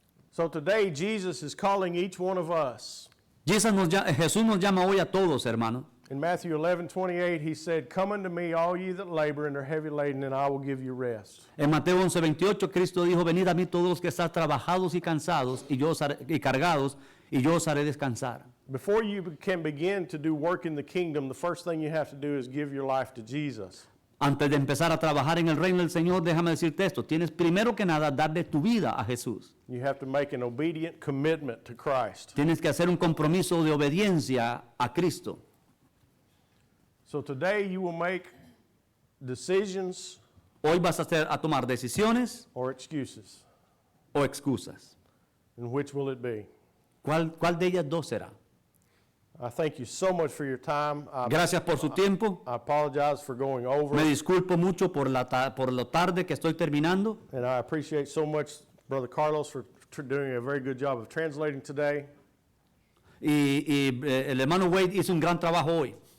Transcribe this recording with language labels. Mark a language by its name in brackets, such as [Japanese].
[English] So today, Jesus is calling each one of us. [Spanish] Jesús nos llama hoy a todos, hermanos. [English] In Matthew 11:28, he said, "Come unto me, all ye that labor and are heavy laden, and I will give you rest." [Spanish] En Mateo 11:28, Cristo dijo, venid a mí todos los que están trabajados y cansados y cargados, y yo os haré descansar. [English] Before you can begin to do work in the kingdom, the first thing you have to do is give your life to Jesus. [Spanish] Antes de empezar a trabajar en el reino del Señor, déjame decirte esto, tienes primero que nada darle tu vida a Jesús. [English] You have to make an obedient commitment to Christ. [Spanish] Tienes que hacer un compromiso de obediencia a Cristo. [English] So today you will make decisions [Spanish] Hoy vas a tomar decisiones [English] or excuses. [Spanish] o excusas. [English] And which will it be? [Spanish] ¿Cuál de ellas dos será? [English] I thank you so much for your time. [Spanish] Gracias por su tiempo. [English] I apologize for going over. [Spanish] Me disculpo mucho por lo tarde que estoy terminando. [English] And I appreciate so much Brother Carlos for doing a very good job of translating today. [Spanish] El hermano Wade hizo un gran trabajo hoy.